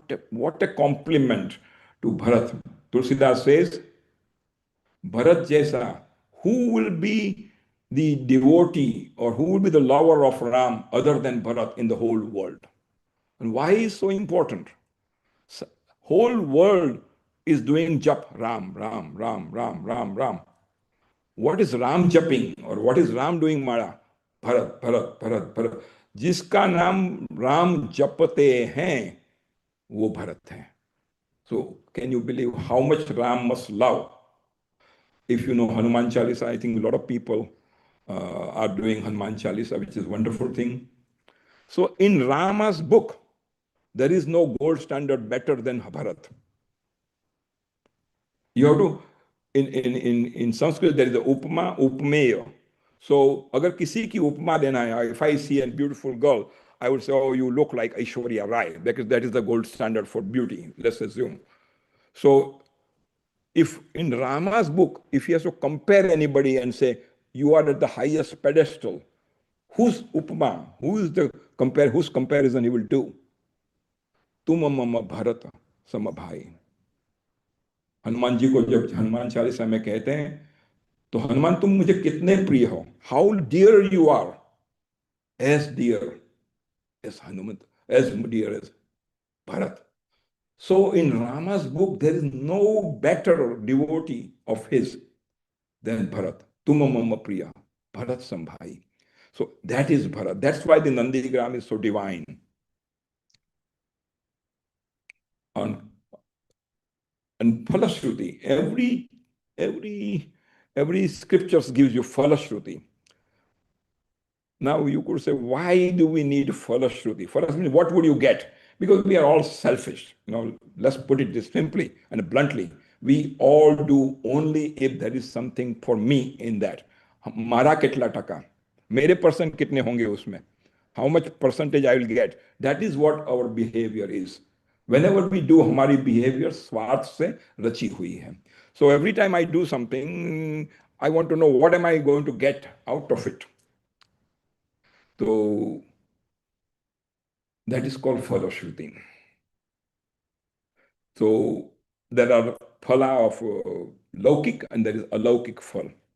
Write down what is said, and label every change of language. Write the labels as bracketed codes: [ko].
[en] What a compliment to Bharat. Tulsidas says, Bharat Jaisa, who will be the devotee or who will be the lover of Ram other than Bharat in the whole world? And why is so important? Whole world is doing jap Ram, Ram, Ram, Ram, Ram, Ram. What is Ram japping or what is Ram doing Mara? Bharat, Bharat, Bharat, Bharat. [hi] जिसका नाम राम जपते हैं वो भरत है. [en] So can you believe how much Ram must love? If you know Hanuman Chalisa, I think a lot of people are doing Hanuman Chalisa, which is a wonderful thing. So in Rama's book, there is no gold standard better than Bharat. You have to, in Sanskrit, there is the upma, upmeya. So [hi] अगर किसी की उपमा देना है, [en] if I see a beautiful girl, I would say, oh, you look like Aishwarya Rai, because that is the gold standard for beauty, let's assume. So if in Rama's book, if he has to compare anybody and say, you are at the highest pedestal, whose upma, whose comparison he will do? [hi] Tuma mama bharata samabhai. Hanuman ji को जब हनुमान चालीसा में कहते हैं तो हनुमान तुम मुझे कितने प्रिय हो, [en] How dear you are, as dear as Hanumant, as dear as Bharat. So in Rama's book, there is no better devotee of his than Bharat. [hi] Tuma mama priya, Bharat sambhai. [en] So that is Bharat. That's why the Nandigram is so divine. And Phalashruti, every scriptures gives you Phalashruti. Now you could say, why do we need Phalashruti? Phalashruti, what would you get? Because we are all selfish. Let's put it this simply and bluntly. We all do only if there is something for me in that. [gu] Mara kitla taka. [hi] Mere percent kitne honge usme. [en] How much percentage I will get. That is what our behavior is. Whenever we do, [hi] हमारी behavior स्वार्थ से रची हुई है. [en] So every time I do something, I want to know what am I going to get out of it. So that is called Phalashruti. So there are phala of laukik and there is alaukik phal.